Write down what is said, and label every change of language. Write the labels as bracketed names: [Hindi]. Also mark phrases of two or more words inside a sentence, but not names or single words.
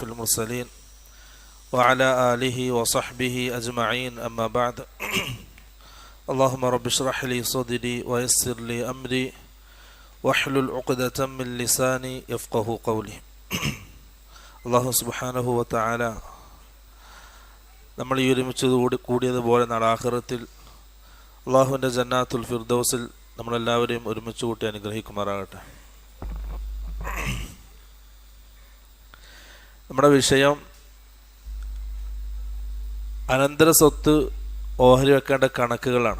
[Arabic] المرسلين وعلى آله وصحبه أجمعين أما بعد اللهم رب اشرح لي صدري ويسر لي أمري واحلل عقدة من لساني يفقه قولي الله سبحانه وتعالى [Malayalam] നമ്മൾ ഈ ഒരുമിച്ച് കൂടിയതുപോലെ നാളെ ആഖിറത്തിൽ അള്ളാഹുവിൻ്റെ ജന്നാത്തുൽ ഫിർദൗസിൽ നമ്മളെല്ലാവരെയും ഒരുമിച്ച് കൂട്ടി അനുഗ്രഹിക്കുമാറാകട്ടെ. നമ്മുടെ വിഷയം അനന്തര സ്വത്ത് ഓഹരി വെക്കേണ്ട കണക്കുകളാണ്.